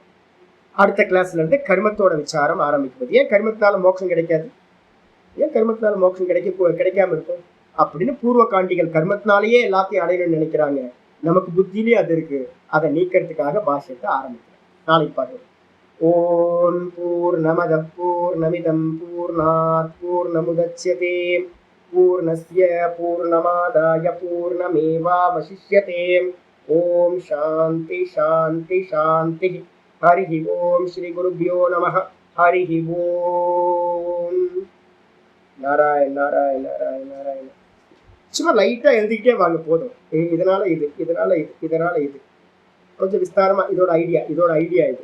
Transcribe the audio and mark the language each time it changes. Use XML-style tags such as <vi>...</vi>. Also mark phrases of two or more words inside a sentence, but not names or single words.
<ta>அடுத்த கிளாஸ்ல இருந்து கர்மத்தோட விசாரம் ஆரம்பிக்கிறது. ஏன் கர்மத்தினால மோட்சம் கிடைக்காது? ஏன் கர்மத்தினால மோட்சம் கிடைக்காம இருக்கும் அப்படின்னு பூர்வ காண்டிகள் கர்மத்தினாலேயே எல்லாத்தையும் அடையணும்னு நினைக்கிறாங்க. நமக்கு புத்தியிலே அது இருக்கு. அதை நீக்கிறதுக்காக பாஷ்யத்தை ஆரம்பிக்கிறோம். நாளைக்கு பார்க்கலாம்.</ta> <sa>ओम् पूर्णमद पूर्णमिदम् पूर्णात् पूर्णमुदच्यते पूर्णस्य पूर्णमादाय पूर्णमेवावशिष्यते. ओम् शान्ति शान्ति शान्ति. हरि ओम् श्री गुरुभ्यो नमः। हरि ओम्. நாராயண நாராயண நாராயண நாராயண.</sa> <ta>சும்மா லைட்டா எழுதிக்கிட்டே வாங்க போதும். இதனால இது, இதனால இது, இதனால இது, கொஞ்சம் விஸ்தாரமா இதோட ஐடியா இது.</ta>